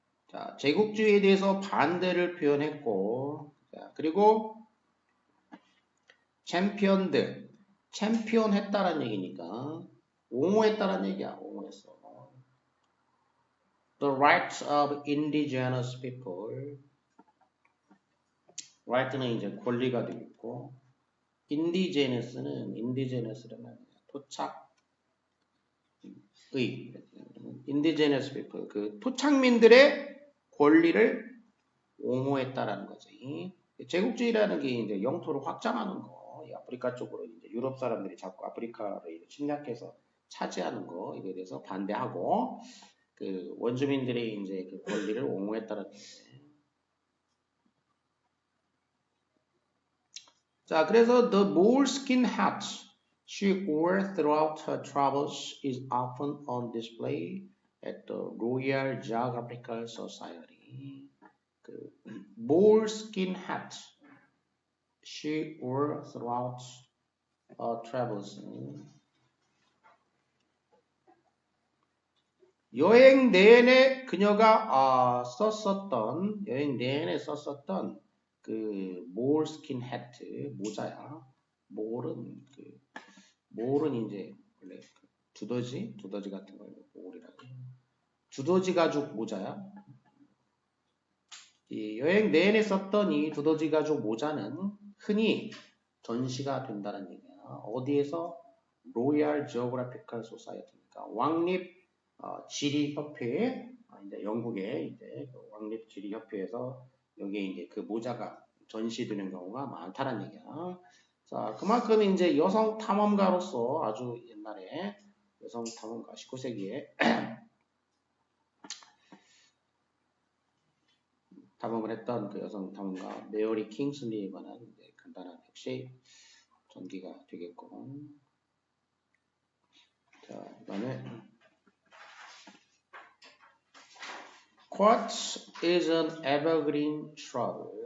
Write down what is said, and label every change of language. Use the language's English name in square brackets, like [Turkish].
[Korean] 자, 제국주의에 대해서 반대를 표현했고, 자, 그리고 챔피언했다라는 얘기니까, 옹호했다라는 얘기야, 옹호했어. [English] The rights of indigenous people. [Korean] right는 이제 권리가 되겠고, indigenous,는 토착의, indigenous people, 그 토착민들의 권리를 옹호했다라는 거지. 제국주의라는 게 이제 영토를 확장하는 거, 이 아프리카 쪽으로 이제 유럽 사람들이 자꾸 아프리카를 침략해서 차지하는 거, 이거에 대해서 반대하고, 그 원주민들의 이제 그 권리를 옹호했다는 거지. 자, 그래서 [English] the moleskin hat she wore throughout her travels is often on display at the Royal Geographical Society. 그 moleskin hat she wore throughout her travels. [Korean] 여행 내내 그녀가 여행 내내 썼었던 그 몰스킨 해트 모자야. 몰은 이제 원래 두더지 같은 걸 몰이라고. 두더지 가죽 모자야. 이 여행 내내 썼던 이 두더지 가죽 모자는 흔히 전시가 된다는 얘기야. 어디에서? 로얄 지오그래피컬 소사이어티니까 왕립 지리협회, 이제 영국의 이제 그 왕립 지리협회에서 여기에 이제 그 모자가 전시되는 경우가 많다는 얘기야. 자, 그만큼 이제 여성 탐험가로서 아주 옛날에 여성 탐험가 19세기에 탐험을 했던 그 여성 탐험가 메어리 킹슬리에 관한 이제 간단한 역시 전기가 되겠고. 자, 그다음에 [English] Quartz is an evergreen shrub.